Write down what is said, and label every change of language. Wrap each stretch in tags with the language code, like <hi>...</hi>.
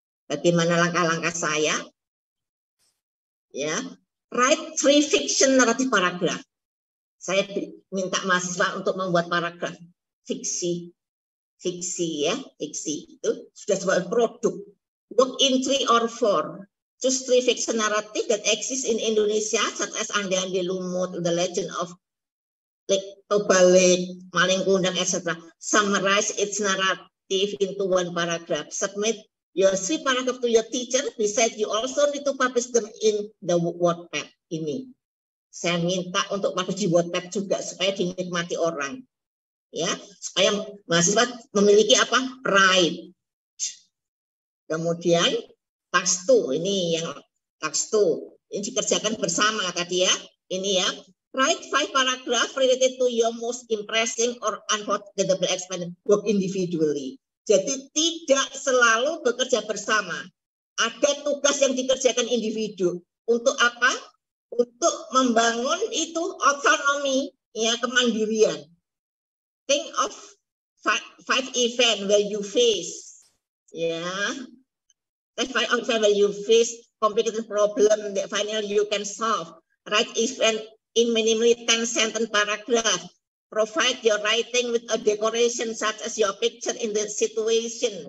<id>Bagaimana langkah-langkah saya? Ya,</id> <en>write free fiction</en> <id>naratif paragraf. Saya minta mahasiswa untuk membuat paragraf fiksi ya, fiksi itu sudah sebuah produk.</id> <en>Work in 3 or 4. Choose 3 fiction narrative that exist in Indonesia, such as Ande-Ande Lumut, The Legend of Lake Tobalik, Maling Kundang, etc. Summarize its narrative into 1 paragraph. Submit your 3 paragraph to your teacher. Besides, you also need to publish them in the Wattpad ini.</en> <id>Saya minta untuk publish di Wattpad juga supaya dinikmati orang. Ya, supaya mahasiswa memiliki apa? Pride. Kemudian task 2, ini yang task 2. Ini dikerjakan bersama tadi ya. Ini ya.</id> <en>Write 5 paragraph related to your most impressive or unforgettable experience. Work individually.</en> <id>Jadi tidak selalu bekerja bersama. Ada tugas yang dikerjakan individu. Untuk apa? Untuk membangun itu autonomi, ya, kemandirian.</id> <en>Think of 5 event where you face, ya, 5 event where you face complicated problem that finally you can solve. Write event in minimally 10 sentence paragraph. Provide your writing with a decoration such as your picture in the situation.</en>